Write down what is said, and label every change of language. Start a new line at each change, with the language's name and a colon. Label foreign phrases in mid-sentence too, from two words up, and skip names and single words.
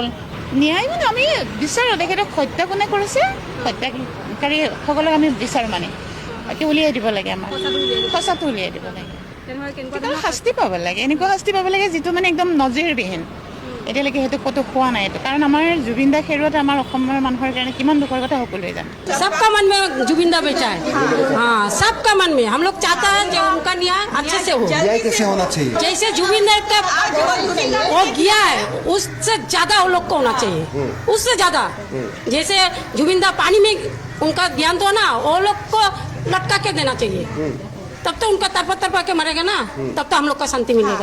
Assamese: ন্যায় মানে আমি বিচাৰোঁ, তেখেতক হত্যা কোনে কৰিছে, হত্যাকাৰীসকলক আমি বিচাৰোঁ, মানে বাকী উলিয়াই দিব লাগে, আমাৰ সঁচাটো উলিয়াই দিব লাগে, শাস্তি পাব লাগে, এনেকুৱা শাস্তি পাব লাগে যিটো মানে একদম নজিৰবিহীন। এতিয়ালৈকে সেইটো ক'তো হোৱা নাই, কাৰণ আমাৰ জুবিন দা হেৰুৱাতে আমাৰ অসমৰ মানুহৰ কাৰণে কিমান দুখৰ কথা সকলোৱে জানে।
Hindi: सबका मन में जुबिन दा बेटा है, हाँ सबका मन में। हम लोग चाहता है जो उनका न्याय अच्छे से हो। न्याय कैसे होना चाहिए? जैसे जुबिन दा का वो गया है, उससे ज्यादा वो लोग को होना चाहिए, उससे ज्यादा। जैसे जुबिन दा पानी में उनका ध्यान दो ना, वो लोग को लटका के देना चाहिए, तब तो उनका तरपा के मरेगा ना, तब तो हम लोग का शांति मिलेगा।